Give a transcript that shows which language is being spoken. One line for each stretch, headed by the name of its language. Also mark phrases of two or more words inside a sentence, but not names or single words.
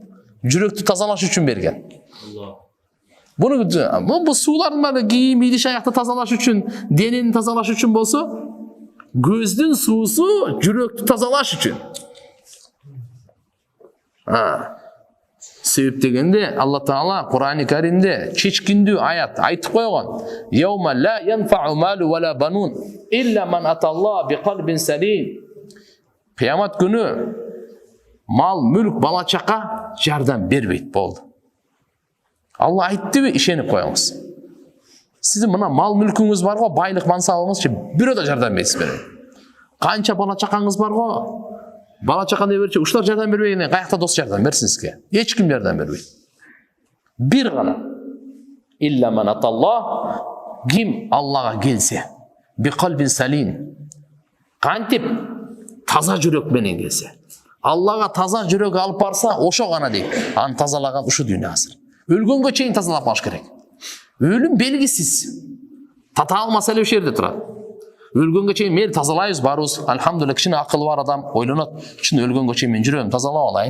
Kyrgyz: Жүрөктү тазалаш үчүн берген. Бул суулардын баары кийим, идиш аякты тазалаш үчүн, денени тазалаш үчүн болсо, көздүн суусу жүрөктү тазалаш үчүн. Себеп дегенде Алла Таала Кур'ан-ы Каримде чечкиндүү аят айтып койгон.
Arabic: يوم لا ينفع مال ولا بنون إلا من أتى الله بقلب سليم.
Kyrgyz: Кыямат күнү мал, мүлк, бала чака жардам бербейт болду. Алла айттыбы, ишенип коюңуз. Сиздин мына мал мүлкүңүз бар го, байлык мансабыңызчы бирөө да жардам бербейт. Канча бала чакаңыз бар го, бала чаканы берчи, ушулар жардам бербегенден каякта дос жардам берсин сизге? Эч ким жардам бербейт. Бир гана.
Arabic: إلا من أتى الله,
Kyrgyz: ким Аллага келсе.
Arabic: بقلب سليم.
Kyrgyz: Kantip taza жүрөк менен келсе. Аллага таза жүрөк алып барса, ошо гана дейт. Аны тазалаган ушу дүйнө азыр. Өлгөнгө чейин тазалап калыш керек. Өлүм белгисиз. Татаал маселе ошол жерде турат. Өлгөнгө чейин мени тазалайбыз, барыбыз. Алхамдулилlah, кичине акылы бар адам ойлонот. Чын өлгөнгө чейин мен жүрөм, тазалап алайын.